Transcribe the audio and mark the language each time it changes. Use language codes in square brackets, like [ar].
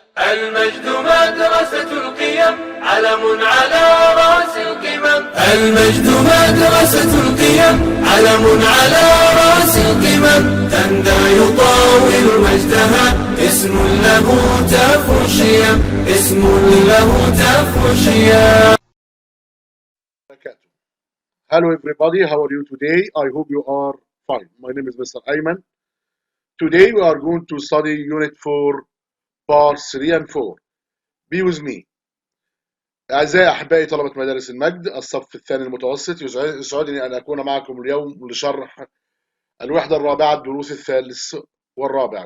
[ar] المجد مدرسة القيم، علم على رأس القمم. المجد مدرسة القيم، علم على رأس القمم. تندى يطاول مجدها، اسم له تفو الشيم، اسم له تفو الشيم. [en] Hello everybody, how are you today? I hope you are fine. My name is Mr. Ayman. Today we are going to study Unit 4, Parts 3 and 4. Be with me. [ar] أعزائي أحبائي طلبة مدارس المجد الصف الثاني المتوسط، يسعدني أن أكون معكم اليوم لشرح الوحدة الرابعة الدروس الثالث والرابع.